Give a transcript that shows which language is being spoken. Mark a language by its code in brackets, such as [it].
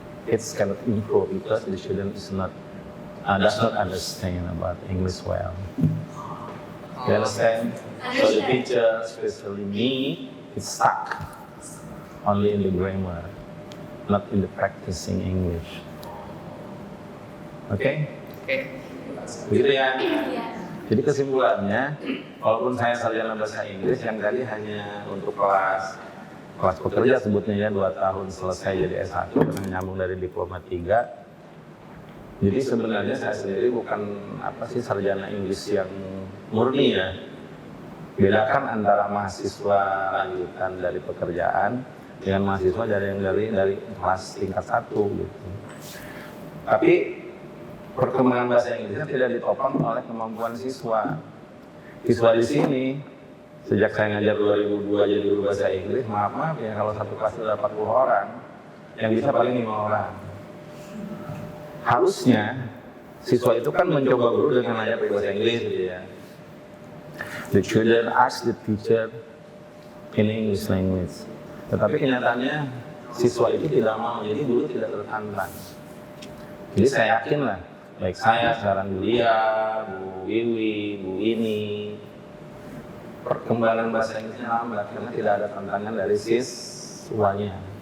[en] It's cannot improve because the student is not does not understand about English well. You understand? So the teacher, especially me, is stuck only in the grammar, not in the practicing English. [id] Oke? Begitu ya? Jadi kesimpulannya, walaupun saya sarjana bahasa Inggris, yang tadi hanya untuk kelas pekerja sebutnya ya 2 tahun selesai jadi S1 karena nyambung dari diploma 3. Jadi sebenarnya saya sendiri bukan sarjana Inggris yang murni ya, bedakan antara mahasiswa lanjutan dari pekerjaan dengan mahasiswa dari kelas tingkat 1 gitu. Tapi perkembangan bahasa Inggrisnya tidak ditopang oleh kemampuan siswa. Siswa di sini sejak saya ngajar 2002 jadi guru bahasa Inggris, maaf ya kalau satu kelas ada 40 orang, yang bisa paling 5 orang. Harusnya siswa itu kan mencoba guru dengan ngajar bahasa Inggris gitu ya. [en] The children ask the teacher in English language. [id] Tetapi kenyataannya siswa itu tidak mau, jadi guru tidak tertantang. Jadi saya yakin lah, baik saya, sekarang Bu Lia, Bu Wiwi, Bu Ini, perkembangan bahasa Inggrisnya lambat karena tidak ada tantangan dari siswanya.